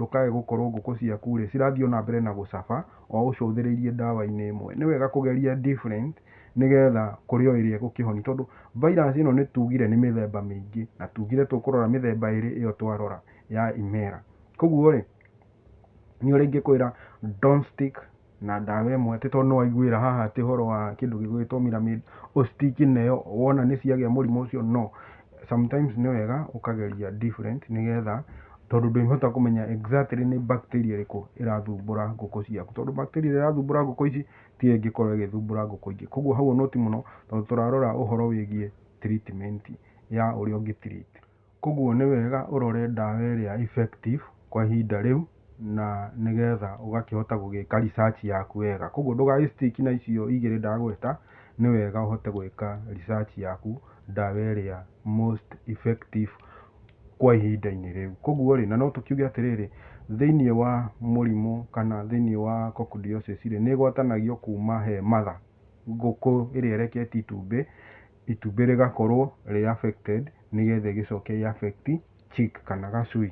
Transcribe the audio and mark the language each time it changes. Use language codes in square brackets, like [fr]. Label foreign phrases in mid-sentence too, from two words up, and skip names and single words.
[ki] Ndũkae gũkorwo ngũkũ ciaku rĩ cirathiĩ ona mbere na gũcaba o ũcũthĩrĩirie ndawa-inĩ ĩmwe. Nĩ wega kũgeria different nĩgetha kũrĩ o ĩrĩa ĩgũkĩhonia, tondũ virus ĩno nĩ tugire nĩ mĩthemba mĩingĩ, na tugire tũkũrora mĩthemba ĩrĩ ĩyo twarora ya Imera. Koguo rĩ, nĩ ũrĩa ingĩkwĩra [en] don't stick [ki] na ndawa ĩmwe atĩ tondũ nĩ waiguĩra haha atĩ ũhoro wa kĩndũ gĩgwĩtwo Miramid ũ-stick nayo wona nĩ ciagĩa mũrimũ ũcio. [en] No, sometimes [ki] nĩ wega ũkageria different nĩgetha, tondũ ndũngĩhota kũmenya exactly nĩ bacteria ĩrĩkũ ĩrathumbũra ngũkũ ciaku, tondũ bacteria ĩrĩa ĩrathumbũra ngũkũ ici ti ĩngĩkorwo ĩgĩthumbũra ngũkũ ingĩ. Koguo hau noti mũno, tondũ tũrarora ũhoro wĩgiĩ treatment ya ũrĩa ũngĩ-treat. Koguo nĩ wega ũrore ndawa ĩrĩa effective kwa ihinda rĩu, na nĩgetha ũgakĩhota gũgĩka research yaku wega. Koguo ndũgagĩ-stick na icio igĩrĩ ndagweta, nĩ wega ũhote gwĩka research yaku, ndawa ĩrĩa [en] most effective [ki] kwa ihinda-inĩ rĩu. Koguo rĩ, na no tũkiuge atĩrĩrĩ, thĩinĩ wa mũrimũ kana thĩinĩ wa coccidiosis rĩ, nĩ ĩgwatanagio kuma he mother, ngũkũ ĩrĩa ĩreketie itumbĩ rĩgakorwo rĩ-affected nĩgetha ĩgĩcoke ĩ-affect chick kana gacui.